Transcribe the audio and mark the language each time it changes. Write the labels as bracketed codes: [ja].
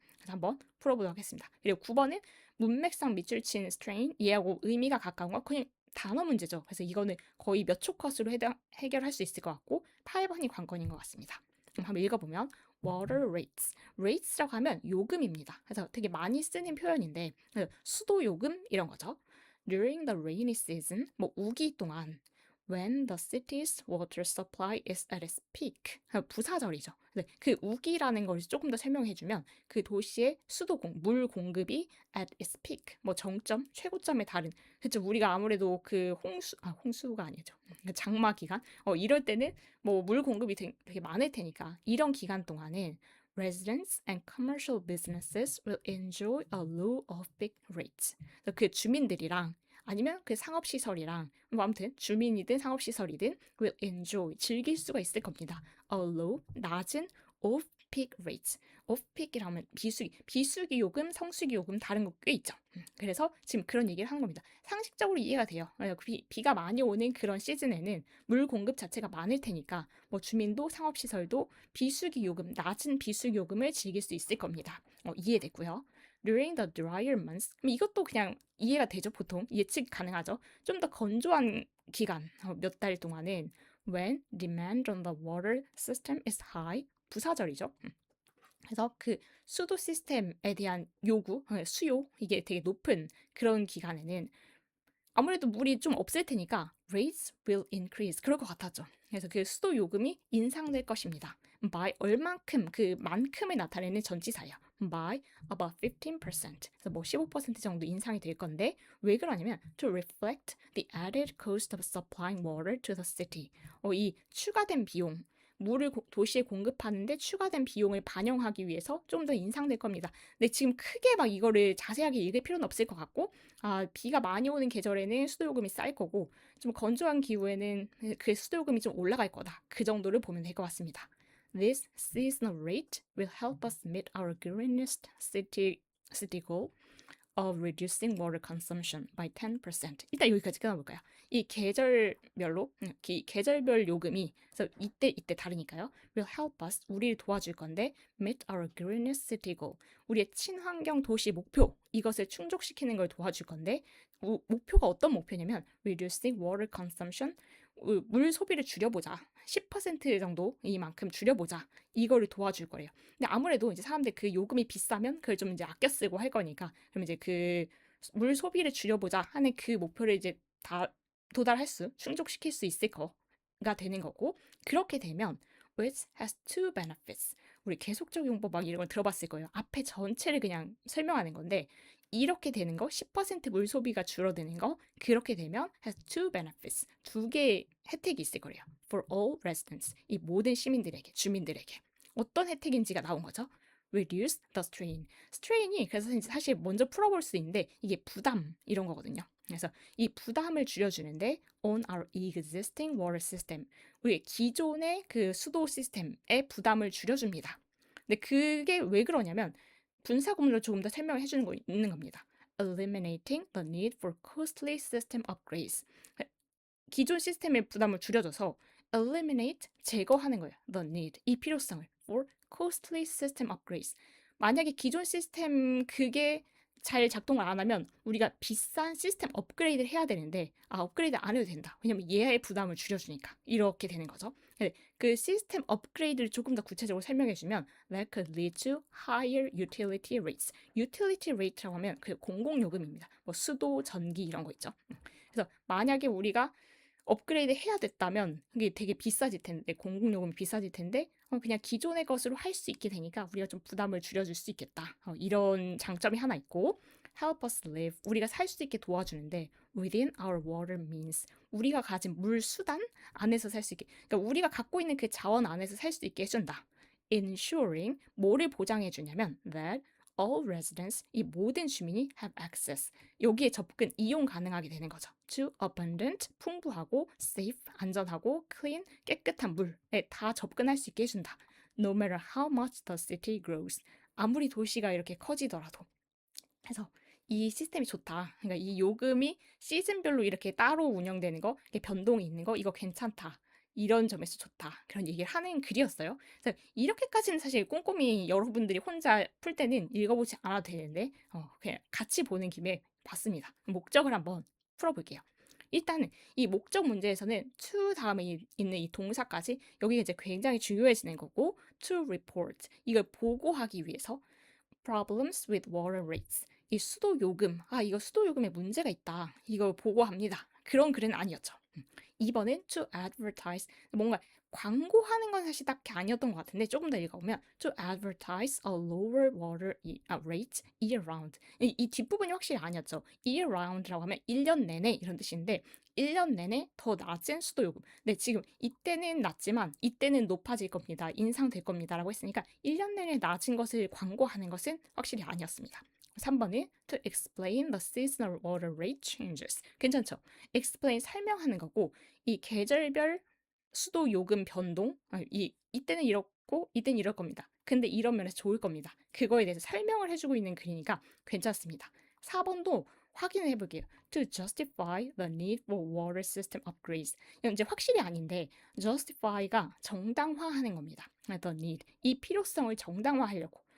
[ko] 그래서 한번 풀어보도록 하겠습니다. 그리고 9번은 문맥상 밑줄 친 strain 얘하고 의미가 가까운 거 그냥 단어 문제죠. 그래서 이거는 거의 몇 초 컷으로 해결할 수 있을 것 같고 8번이 관건인 것 같습니다. 그럼 한번 읽어보면 water rates. rates라고 하면 요금입니다. 그래서 되게 많이 쓰는 표현인데 수도 요금 이런 거죠. [en] During the rainy season, [ko] 뭐 우기 동안 [en] when the city's water supply is at its peak. [ko] 부사절이죠. 그 우기라는 걸 조금 더 설명해주면 그 도시의 물 공급이 [en] at its peak, [ko] 뭐 정점, 최고점에 달은. 그쵸. 우리가 아무래도 그 홍수가 아니죠. 장마 기간? 이럴 때는 뭐 물 공급이 되게 많을 테니까 이런 기간 동안은 [en] residents and commercial businesses will enjoy a low off-peak rate. [ko] 그 주민들이랑 아니면 그 상업시설이랑 뭐 아무튼 주민이든 상업시설이든 [en] will enjoy [ko] 즐길 수가 있을 겁니다. [en] A low [ko] 낮은 [en] off-peak rates. [ko] off-peak이라면 비수기 요금, 성수기 요금 다른 거 꽤 있죠. 그래서 지금 그런 얘기를 하는 겁니다. 상식적으로 이해가 돼요. 비가 많이 오는 그런 시즌에는 물 공급 자체가 많을 테니까 뭐 주민도 상업시설도 비수기 요금, 낮은 비수기 요금을 즐길 수 있을 겁니다. 이해됐고요. [en] During the drier months, [ko] 이것도 그냥 이해가 되죠. 보통 예측 가능하죠. 좀 더 건조한 기간, 몇 달 동안은 [en] when demand on the water system is high, [ko] 부사절이죠. 그래서 그 수도 시스템에 대한 요구, 수요, 이게 되게 높은 그런 기간에는 아무래도 물이 좀 없을 테니까 [en] rates will increase. [ko] 그럴 것 같았죠. 그래서 그 수도 요금이 인상될 것입니다. by 얼만큼, 그 만큼을 나타내는 전치사예요. [en] by about 15%. [ko] 그래서 뭐 15% 정도 인상이 될 건데 왜 그러냐면 [en] to reflect the added cost of supplying water to the city. [ko] 이 추가된 비용, 물을 도시에 공급하는데 추가된 비용을 반영하기 위해서 좀 더 인상될 겁니다. 근데 지금 크게 막 이거를 자세하게 읽을 필요는 없을 것 같고 비가 많이 오는 계절에는 수도요금이 쌀 거고 좀 건조한 기후에는 그 수도요금이 좀 올라갈 거다. 그 정도를 보면 될 것 같습니다. [en] This seasonal rate will help us meet our greenest city goal of reducing water consumption by 10%. [ko] 일단 여기까지 끊어볼까요? 이 계절별로, 계절별 요금이, 그래서 이때 다르니까요. [en] will help us, [ko] 우리를 도와줄 건데, [en] meet our greenest city goal, [ko] 우리의 친환경 도시 목표, 이것을 충족시키는 걸 도와줄 건데, 목표가 어떤 목표냐면, [en] reducing water consumption, [ko] 물 소비를 줄여보자. 10% 정도 이만큼 줄여보자. 이거를 도와줄 거예요. 근데 아무래도 이제 사람들 그 요금이 비싸면 그걸 좀 이제 아껴 쓰고 할 거니까 그럼 이제 그 물 소비를 줄여보자 하는 그 목표를 이제 다 충족시킬 수 있을 거가 되는 거고 그렇게 되면 [en] which has two benefits. [ko] 우리 계속적 용법 막 이런 걸 들어봤을 거예요. 앞에 전체를 그냥 설명하는 건데 이렇게 되는 거, 10%물 소비가 줄어드는 거, 그렇게 되면 [en] has two benefits. [ko] 두 개의 혜택이 있을 거예요. [en] For all residents. [ko] 이 모든 시민들에게, 주민들에게. 어떤 혜택인지가 나온 거죠. [en] Reduce the strain. [ko] strain이 그래서 사실 먼저 풀어볼 수 있는데 이게 부담 이런 거거든요. 그래서 이 부담을 줄여주는데 [en] on our existing water system. [ko] 우리 기존의 그 수도 시스템의 부담을 줄여줍니다. 근데 그게 왜 그러냐면 분사 구문으로 조금 더 설명을 해주는 거 있는 겁니다. [en] Eliminating the need for costly system upgrades. [ko] 기존 시스템의 부담을 줄여줘서 eliminate, 제거하는 거예요. [en] The need, [ko] 이 필요성을 [en] for costly system upgrades. [ko] 만약에 기존 시스템 그게 잘 작동을 안 하면 우리가 비싼 시스템 업그레이드를 해야 되는데 업그레이드 안 해도 된다. 왜냐면 얘의 부담을 줄여주니까 이렇게 되는 거죠. 그 시스템 업그레이드를 조금 더 구체적으로 설명해 주면 [en] that could lead to higher utility rates. [ko] utility rate라고 하면 그 공공요금입니다. 뭐 수도, 전기 이런 거 있죠. 그래서 만약에 우리가 업그레이드 해야 됐다면 이게 되게 비싸질 텐데 공공요금이 비싸질 텐데 그냥 기존의 것으로 할 수 있게 되니까 우리가 좀 부담을 줄여줄 수 있겠다. 이런 장점이 하나 있고 [en] help us live, [ko] 우리가 살 수 있게 도와주는데 [en] within our water means, [ko] 우리가 가진 물 수단 안에서 살 수 있게, 그러니까 우리가 갖고 있는 그 자원 안에서 살 수 있게 해준다. ensuring, 뭐를 보장해 주냐면 [en] that all residents, [ko] 이 모든 주민이 [en] have access, [ko] 여기에 접근, 이용 가능하게 되는 거죠. to abundant, 풍부하고 safe, 안전하고 clean, 깨끗한 물에 다 접근할 수 있게 해준다. [en] no matter how much the city grows, [ko] 아무리 도시가 이렇게 커지더라도. 그래서 이 시스템이 좋다. 그러니까 이 요금이 시즌별로 이렇게 따로 운영되는 거, 이게 변동이 있는 거, 이거 괜찮다. 이런 점에서 좋다. 그런 얘기를 하는 글이었어요. 그래서 이렇게까지는 사실 꼼꼼히 여러분들이 혼자 풀 때는 읽어보지 않아도 되는데 그냥 같이 보는 김에 봤습니다. 목적을 한번 풀어볼게요. 일단은 이 목적 문제에서는 to 다음에 있는 이 동사까지 여기가 이제 굉장히 중요해지는 거고 [en] to report [ko] 이걸 보고하기 위해서 [en] problems with water rates [ko] 이 수도 요금 이거 수도 요금에 문제가 있다 이걸 보고합니다. 그런 글은 아니었죠. 2번은 [en] to advertise [ko] 뭔가 광고하는 건 사실 딱히 아니었던 것 같은데 조금 더 읽어보면 [en] to advertise a lower water rate year round [ko] 이 뒷부분이 확실히 아니었죠. year round라고 하면 1년 내내 이런 뜻인데 1년 내내 더 낮은 수도요금 네 지금 이때는 낮지만 이때는 높아질 겁니다. 인상될 겁니다 라고 했으니까 1년 내내 낮은 것을 광고하는 것은 확실히 아니었습니다. 3번은 [en] to explain the seasonal water rate changes [ko] 괜찮죠? explain 설명하는 거고 이 계절별 수도 요금 변동 이때는 이렇고 이때는 이럴 겁니다. 근데 이런 면에서 좋을 겁니다. 그거에 대해서 설명을 해주고 있는 글이니까 괜찮습니다. 4번도 확인을 해볼게요. [en] To justify the need for water system upgrades. [ko] 이건 이제 확실히 아닌데 justify가 정당화하는 겁니다. [en] The need. [ko] 이 필요성을 정당화하려고.